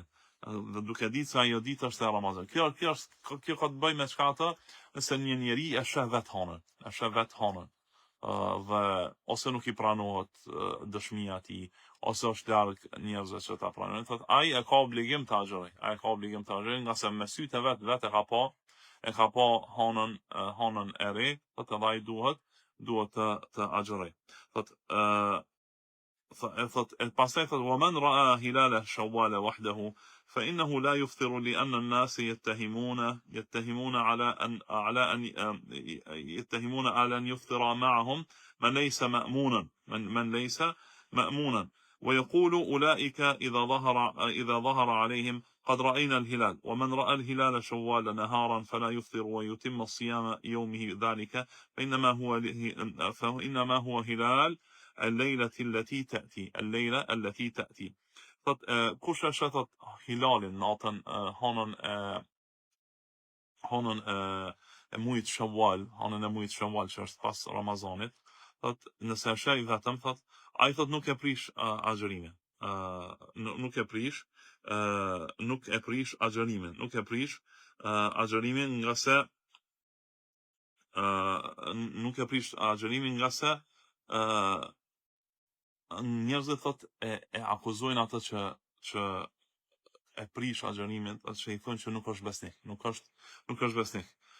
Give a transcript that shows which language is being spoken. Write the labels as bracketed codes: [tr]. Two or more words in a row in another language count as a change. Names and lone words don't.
[sq] Dhe duke ditë se ajo ditë është e Ramazan. Kjo ka të bëjë me çka atë, nëse një njeri e sheh vet hanën, dhe ose nuk i pranohet dëshmia e tij, ose është larg njerëzve që ta pranojnë, thotë ai e ka obligim të agjëroj. Nga se me sytë e vet e ka pa hanën e re, thotë ai duhet të agjëroj. Thotë pastaj thot [ar] ومن رأى هلال شوال وحده فإنه لا يفطر لأن الناس يتهمون على أن يفطر معهم من ليس مأمونا ويقول أولئك إذا ظهر عليهم قد رأينا الهلال ومن رأى الهلال شوال نهارا فلا يفطر ويتم صيام يومه ذلك فإنما هو هلال الليلة التي تأتي [sq] kush e shetat hilalin natën hanën e muajit Shawwal, hanën e muajit Shawwal që është pas Ramazanit, thot nëse e sheh vetëm thot ai thot nuk e prish agjërimin. Nuk e prish agjërimin nga se njerëzit thot e akuzojnë atë që e prish agjërimin, atë që i thonë që nuk është besnik, nuk është besnik.